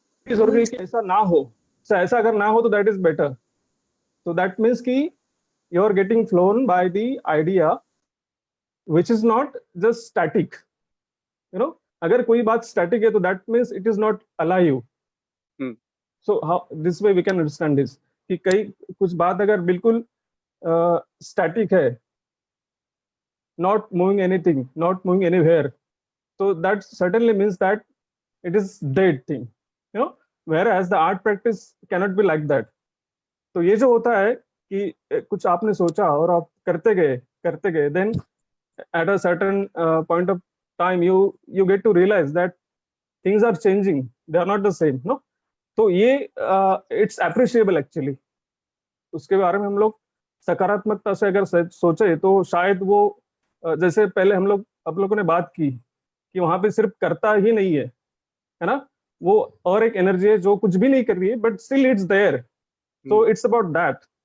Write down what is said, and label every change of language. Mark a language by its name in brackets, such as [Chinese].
[Hindi] जरूरी है कि ऐसा ना हो. ऐसा अगर ना हो तो [English] That is better. तो that means कि you are getting flown by the idea which is not just static, you know. [Hindi] अगर कोई बात स्टैटिक है तो [English] That means it is not alive. So how this way we can understand this [Hindi] कि कई कुछ बात अगर बिल्कुल स्टैटिक है, [English] Not moving anything, not moving anywhere, so that certainly means that it is dead thing, you know. Whereas the art practice cannot be like that. [Hindi] तो ये जो होता है कि कुछ आपने सोचा और आप करते गए, [English] then at a certain point of time you get to realize that things are changing, they are not the same, no. [Hindi] तो ये [English] it's appreciable actually. [Hindi] उसके बारे में हम लोग सकारात्मकता से अगर सोचे तो शायद वो जैसे पहले आप लोगों ने बात की कि वहां पे सिर्फ करता ही नहीं है ना, वो और एक एनर्जी है जो कुछ भी नहीं कर रही है [English] But still it's there. तो it's about that.